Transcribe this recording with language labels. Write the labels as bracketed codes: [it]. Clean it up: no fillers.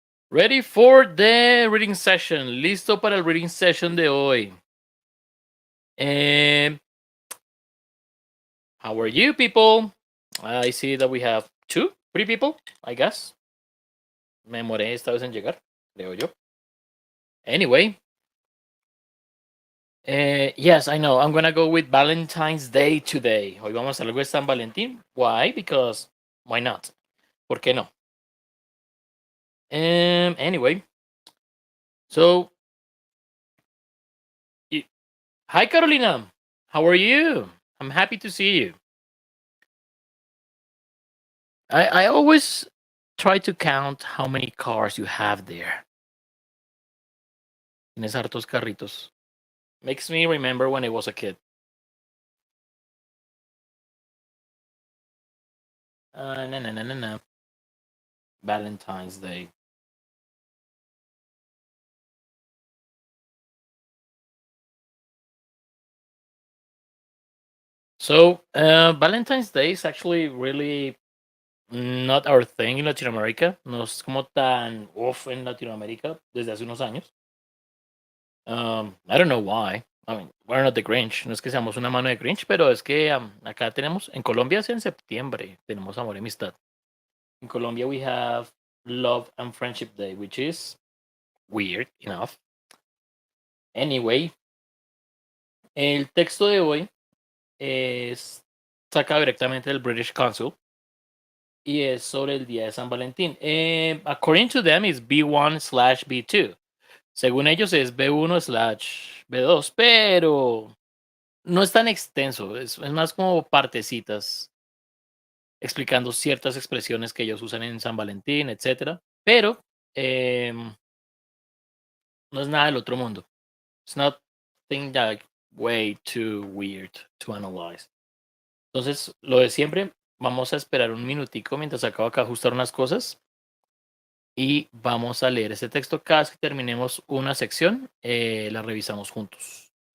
[en] Ready for the reading session. [es] Listo para el reading session de hoy. [en] How are you, people? I see that we have three people, I guess. [es] Me moré esta vez en llegar, creo yo. [en] Anyway, yes, I know. I'm gonna go with Valentine's Day today. [es] Hoy vamos a hacer algo de San Valentín. [en] Why? Because why not? [es] ¿Por qué no? [en] Anyway, so hi, Carolina. How are you? I'm happy to see you. I always try to count how many cars you have there. [es] Tienes hartos carritos. [en] Makes me remember when I was a kid. No, no, no, no, no. Valentine's Day. So, Valentine's Day is actually really not our thing in Latinoamérica. [es] No es como tan off en Latinoamérica desde hace unos años. [en] I don't know why. I mean, we're not the Grinch. [es] No es que seamos una mano de Grinch, pero es que acá tenemos, en Colombia es en septiembre, tenemos amor y amistad. [en] In Colombia, we have Love and Friendship Day, which is weird enough. [es] Anyway, el texto de hoy es sacado directamente del British Council y es sobre el día de San Valentín. [en] According to them, it's B1/B2. [es] Según ellos es B1/B2, pero no es tan extenso, es más como partecitas explicando ciertas expresiones que ellos usan en San Valentín, etcétera. Pero no es nada del otro mundo. [en] It's not thing that way too weird to analyze. [es] Entonces, lo de siempre, vamos a esperar un minutico mientras acabo acá de ajustar unas cosas y vamos a leer ese texto. Cada vez que terminemos una sección, la revisamos juntos.